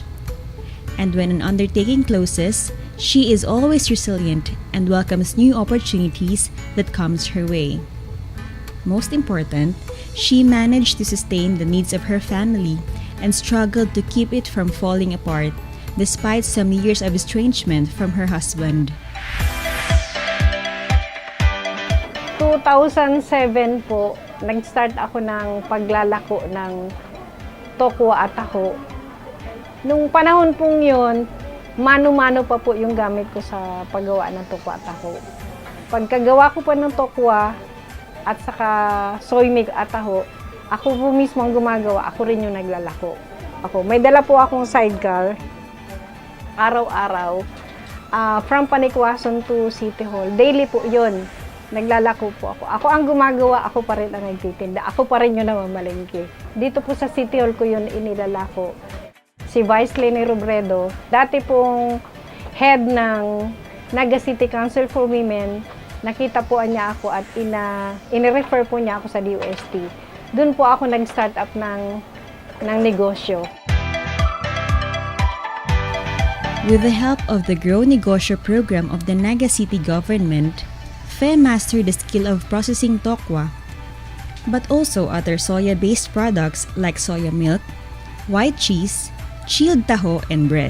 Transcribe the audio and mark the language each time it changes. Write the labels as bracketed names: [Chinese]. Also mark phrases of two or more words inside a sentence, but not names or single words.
[English] And when an undertaking closes, she is always resilient and welcomes new opportunities that comes her way. most important, she managed to sustain the needs of her family and struggled to keep it from falling apart despite some years of estrangement from her husband. [Filipino] 2007 po, nag-start ako ng paglalako ng tokwa at taho. Nung panahon pong yun, mano-mano pa po yung gamit ko sa paggawa ng tokwa at taho. Pagkagawa ko pa ng tokwa at saka soy milk at taho, ako po mismo ang gumagawa, ako rin yung naglalako. May dala po akong sidecar, araw-araw, [English] from Panikwason to City Hall. [Filipino] Daily po yun. Naglalako po ako. Ako ang gumagawa, ako pa rin ang nagtitinda. Ako pa rin yung namamalengke. Dito po sa City Hall ko yun inilalako. Si Vice Lenny Robredo, dati pong head ng Naga City Council for Women, nakita po niya ako at inirefer po niya ako sa DOST. Doon po ako nag-start up ng negosyo. [English] With the help of the Grow Negosyo program of the Naga City government, Fe mastered the skill of processing tokwa, but also other soya-based products like soya milk, white cheese, chilled taho, and bread.